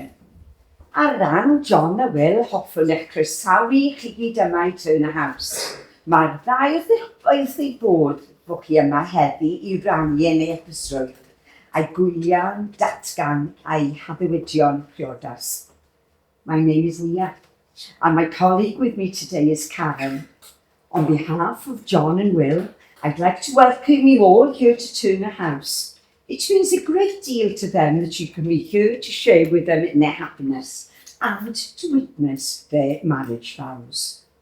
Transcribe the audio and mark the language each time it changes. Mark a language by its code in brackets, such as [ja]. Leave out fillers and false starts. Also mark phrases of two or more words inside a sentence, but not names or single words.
[cy] Ar ran John a Will hoffwn eich croesawu chi gyd yma i Turner House. Mae'r ddau wrth ei bod chi yma heddi i rannu yn ei epusrwydd, a'i gwyliau'n datgan a'i haddewidion priodas. [en] My name is Nia, and my colleague with me today is Karen. On behalf of John and Will, I'd like to welcome you all here to Turner House. It means a great deal to them that you can be here to share with them in their happiness and to witness their marriage vows.